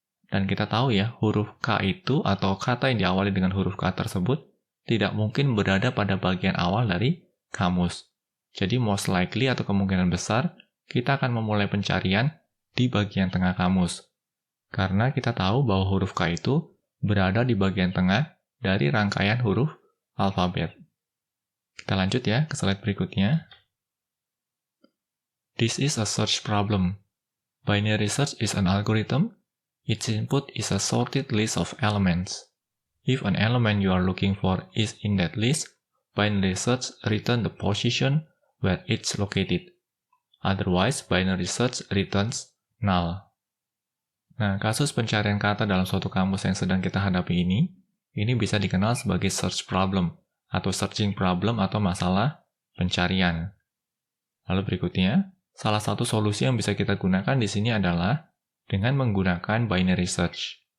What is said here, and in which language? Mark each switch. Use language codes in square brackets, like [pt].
[id] Dan kita tahu ya, huruf K itu atau kata yang diawali dengan huruf K tersebut tidak mungkin berada pada bagian awal dari kamus. Jadi [en] most likely [id] atau kemungkinan besar, kita akan memulai pencarian di bagian tengah kamus. Karena kita tahu bahwa huruf K itu berada di bagian tengah dari rangkaian huruf alfabet. Kita lanjut ya ke slide berikutnya. [en] This is a search problem. Binary search is an algorithm. Its input is a sorted list of elements. If an element you are looking for is in that list, binary search returns the position where it's located. Otherwise, binary search returns null. [id] Nah, kasus pencarian kata dalam suatu kamus yang sedang kita hadapi ini bisa dikenal sebagai search problem, atau searching problem atau masalah pencarian. Lalu berikutnya, salah satu solusi yang bisa kita gunakan di sini adalah dengan menggunakan binary search.